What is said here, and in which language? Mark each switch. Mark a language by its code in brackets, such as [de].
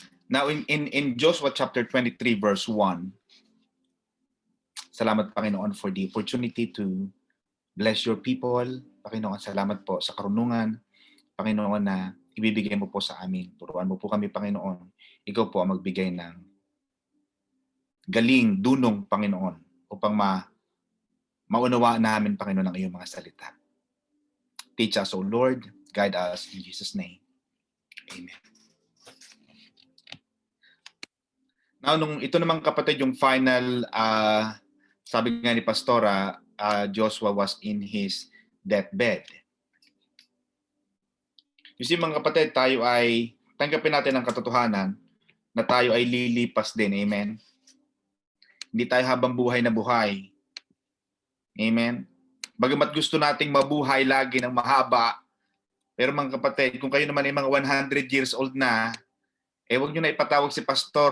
[en] Now, in Joshua chapter 23, verse 1, [tl] salamat Panginoon [en] for the opportunity to bless your people. [tl] Panginoon, salamat po sa karunungan. Panginoon na ibibigay mo po sa amin. Turuan mo po kami, Panginoon. Ikaw po ang magbigay ng galing, dunong, Panginoon, upang maunawaan namin, Panginoon, ang iyong mga salita. [en] Teach us, O Lord. Guide us in Jesus' name. Amen. [tl] Now, ito naman kapatid, yung final, sabi nga ni Pastora, [en] Joshua was in his deathbed. You see [tl] mga kapatid, tayo ay, tanggapin natin ang katotohanan na tayo ay lilipas din. Amen? Hindi tayo habang buhay na buhay. Amen? Bagamat gusto nating mabuhay lagi ng mahaba, pero mga kapatid, kung kayo naman ay mga [en] 100 years old [tl] na, huwag nyo na ipatawag si Pastor.